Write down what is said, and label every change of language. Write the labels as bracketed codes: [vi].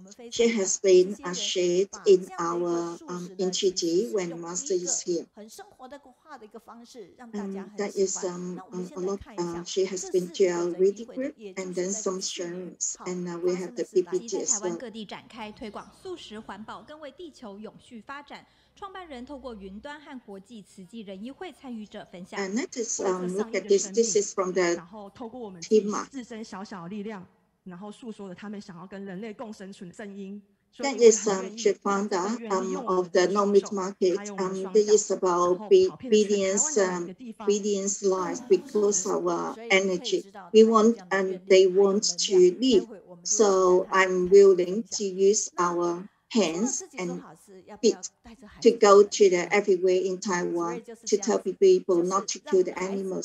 [en] She has been shared in our NGT when Master is here. And that is a lot. She has been to our reading group and then some sharings, and we have the PPT as well. [zh] 各地展开推广素食环保，更为地球永续发展。创办人透过云端和国际慈济人医会参与者分享。 [en] And let us look at this. This is from the [zh] 然后透过我们 [en] team. [zh] 自身小小的力量，然后诉说了他们想要跟人类共生存的声音。 [en] That is the founder of the No Meat Market. This is about billions lives because of our energy. We want and they want to live. So I'm willing to use our hands and feet to go to the everywhere in Taiwan to tell people not to kill the animals.